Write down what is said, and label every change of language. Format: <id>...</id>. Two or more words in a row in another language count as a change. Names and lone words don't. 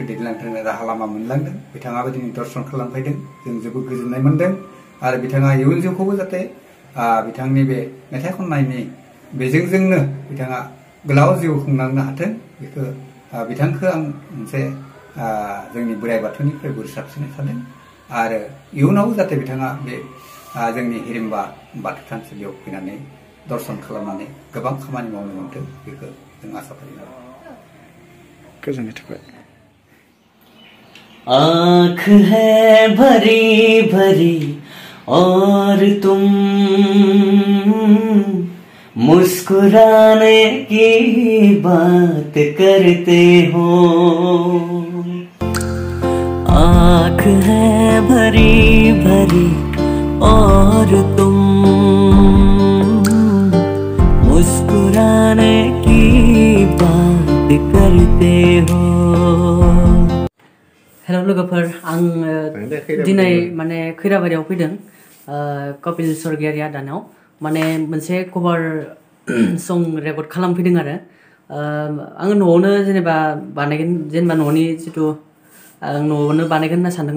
<brx>दैदेनलांनो राहा लामा मोनलांदों बिथाङाबो दिनै दर्शन खालामफैदों जों जोबोद गोजोननाय मोनदों आरो बिथाङा इयुन जिउखौबो जाहाथे बिथांनि बे मेथाइ खननायनि बेजोंनो बिथाङा गोलाव जिउ खुंलांनो हाथों बेखौ बिथांखौ आं मोनसे जोंनि बोराइ बाथौनिफ्राय बोर साबसिननाय थादों आरो इयुनावबो जाहाथे बिथाङा बे जोंनि हिरिम्बा बाथौ थानसालियाव फैनानै दर्शन खालामनानै गोबां खामानि मावनो मोनथों बेखौ जों आसा फालियो गोजोननाय थाबाय</brx> <hi>आँख है भरी भरी और तुम मुस्कुराने की बात करते हो आँख है भरी भरी और तुम मुस्कुराने की बात करते हो</hi> <brx>हेलो लोगोफोर आं दिनै माने खैराबारियाव फैदों कपिल स्वर्गियारि आदानाव माने मोनसे</brx> <en>cover song</en> <brx>रेकर्ड खालामफैदों आरो आङो न'आवनो जेनेबा बानायगोन जेनेबा न'नि जितु आं न'आवनो बानायगोन होनना सानदोंमोन</brx>